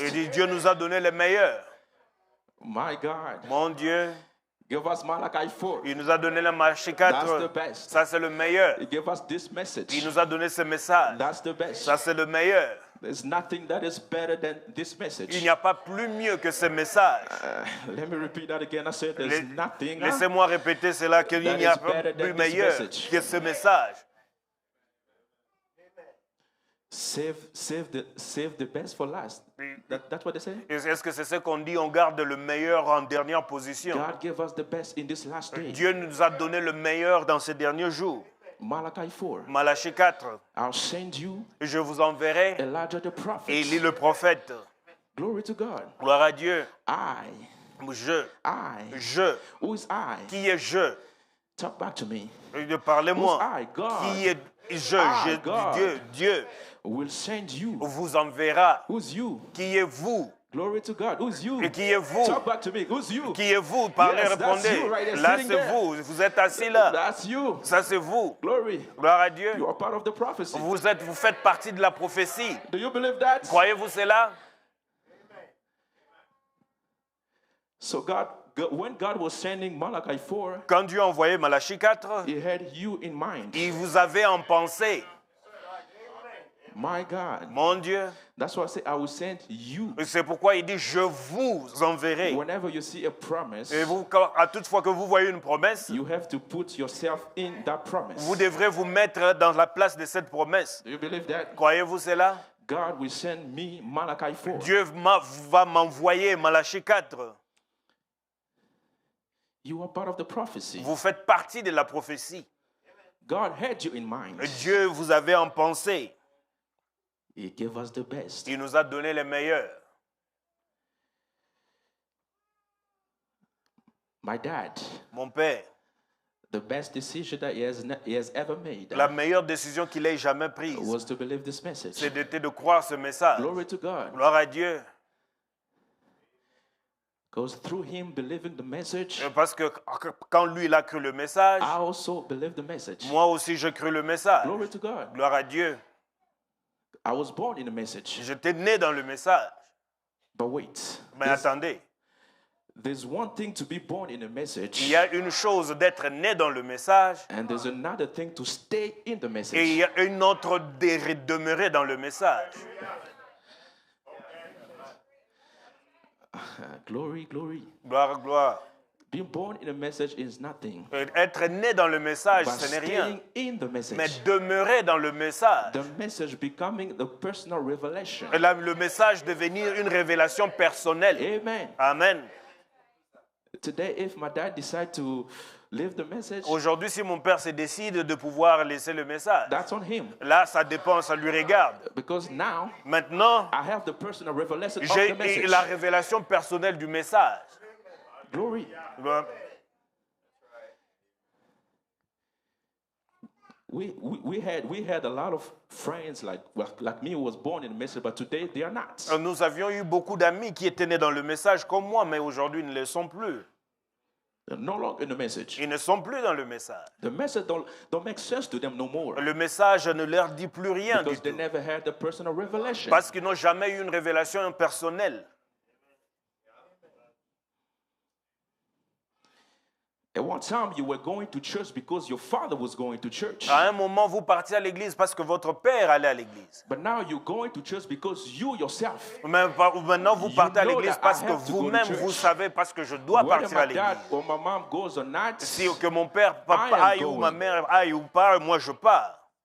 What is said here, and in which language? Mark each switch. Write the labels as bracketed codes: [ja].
[fr] Il dit Dieu nous a donné le meilleur. [en] My God, [fr] Mon Dieu, [en] give us Malachi 4. [fr] il nous a donné le Malachie [en] That's the 4. best. [fr] Ça c'est le meilleur. [en] He gave us this message. [fr] Il nous a donné ce message. [en] That's the best. [fr] Ça c'est le meilleur. [en] There's nothing that is better than this message. [fr] Il n'y a pas plus mieux que ce message. [en] Let me repeat that again. I said, there's nothing. [fr] Laissez-moi répéter cela, qu'il [en] That [fr] n'y a [en] is [fr] pas [en] better than [fr] plus [en] this [fr] meilleur [en] message. [fr] que ce message. [en] Save the best for last. That's what they say. [fr] Est-ce que c'est ce qu'on dit? On garde le meilleur en dernière position. [en] God gave us the best in this last day. [fr] Dieu nous a donné le meilleur dans ces derniers jours. [en] Malachi 4. [fr] Malachie 4. [en] I'll send you [fr] Je vous enverrai [en] Elijah the prophet. [fr] Élie le prophète. [en] Glory to God. [fr] Gloire à Dieu. [en] I. [fr] Je. [en] Who is I? [fr] Qui est je? [en] Talk back to me. [fr] Parlez-moi. [en] Who's I? God. [fr] Qui est je? [en] I, God. [fr] Dieu [en] Will send you. [fr] vous enverra. [en] Who's you? [fr] Qui est vous? [en] Glory to God. Who's you? [fr] Et qui est vous? [en] Talk back to me. Who's you? [fr] Qui est vous? Parlez, [en] Yes, [fr] répondez. [en] that's you right there, [fr] Là, [en] sitting [fr] c'est [en] there. [fr] vous. Vous êtes assis là. [en] That's you. [fr] Ça, c'est vous. [en] Glory. [fr] Gloire à Dieu. [en] You are part of the prophecy. [fr] Vous faites partie de la prophétie. [en] Do you believe that? [fr] Croyez-vous cela? [en] So when God was sending Malachi 4, [fr] Quand Dieu a envoyé Malachie 4, [en] He had you in mind. [fr] il vous avait en pensée. [en] My God. [fr] Mon Dieu. [en] That's why I say I will send you. [fr] C'est pourquoi il dit je vous enverrai. [en] Whenever you see a promise, [fr] Et vous, à toute fois que vous voyez une promesse, [en] you have to put yourself in that promise. [fr] vous devrez vous mettre dans la place de cette promesse. [en] Do you believe that? [fr] Croyez-vous cela? [en] God will send me Malachi 4. [fr] Dieu va m'envoyer Malachie 4. [en] You are part of the prophecy. [fr] Vous faites partie de la prophétie. [en] God had you in mind. [fr] Dieu vous avait en pensée. [en] He gave us the best. [fr] Il nous a donné le meilleur. [en] My dad, [fr] Mon père, [en] the best decision that he has ever made [fr] la meilleure décision qu'il ait jamais prise, [en] was to believe this message. [fr] c'est de croire ce message. [en] Glory to God. [fr] Gloire à Dieu. [en] Because through him believing the message, [fr] Parce que quand lui il a cru le message, [en] I also believe the message. [fr] moi aussi je cru le message. [en] Glory to God. [fr] Gloire à Dieu. [en] I was born in the message. [fr] J'étais né dans le message. [en] But wait, [fr] Mais attendez, [en] there's one thing to be born in a [fr] il [en] message, [fr] y a une chose d'être né dans le message [en] and there's another thing to stay in the [fr] et il [en] message. [fr] y a une autre de demeurer dans le message. [en] Glory, glory. [fr] Gloire, gloire. [en] Being born in a message is nothing. [fr] Être né dans le message, [en] But [fr] ce n'est rien. [en] staying in the [fr] Mais [en] message. [fr] demeurer dans le message. [en] The message becoming the personal revelation. [fr] Le message devenir une révélation personnelle. [en] Amen. Amen. Today, if my dad decide to leave the message, [fr] Aujourd'hui, si mon père se décide de pouvoir laisser le message, [en] that's on him. [fr] là, ça dépend, ça lui regarde. [en] Because now [fr] Maintenant, [en] I have the personal revelation of [fr] j'ai [en] the message. [fr] la révélation personnelle du message. [en] Glory. We had a lot of friends like me who was born in the message, but today they are not. [fr] Nous avions eu beaucoup d'amis qui étaient nés dans le message comme moi, mais aujourd'hui, ils ne le sont plus. [en] They're no longer in the message. [fr] Ils ne sont plus dans le message. [en] The message don't make sense to them no more. [fr] Le message ne leur dit plus rien du [en] Because they [fr] tout. [en] never had the personal revelation. [fr] Parce qu'ils n'ont jamais eu une révélation personnelle. [en] At one time, you were going to church because your father was going to church. [fr] À un moment, vous partiez à l'église parce que votre père allait à l'église. [en] But now you're going to church because you yourself. [fr] Maintenant, vous partez à [en] know [fr] l'église [en] that [fr] parce [en] I [fr] que [en] have to go to [fr] vous-même, [en] church. [fr] vous savez parce que je dois [en] Whether [fr] partir à [en] my dad [fr] l'église. [en] or my mom goes or not. [fr] Si que mon père, papa [en] I am [fr] aille ou ma [en] going. [fr] mère aille ou pas, moi je pars.